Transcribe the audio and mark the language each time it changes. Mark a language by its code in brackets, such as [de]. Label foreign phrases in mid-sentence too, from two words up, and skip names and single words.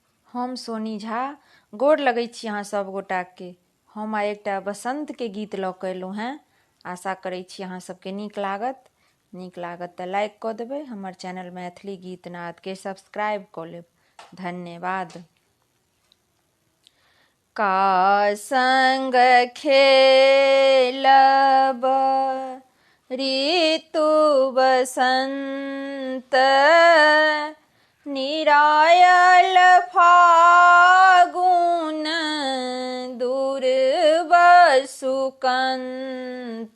[mai] हम सोनी झा गोर लगै छी अहाँ सब गोटा के। हम आइ एकटा बसंत के गीत लऽ कऽ एलहुँ हैं। आशा करै छी अहाँ सबके नीक लागत तऽ लाइक कऽ देबै। हमर चैनल मैथिली गीत नाद के सब्सक्राइब कऽ लेब। धन्यवाद। का संग खेलब ऋतु बसंत, निरायल फागुन दुर्बसुकंत।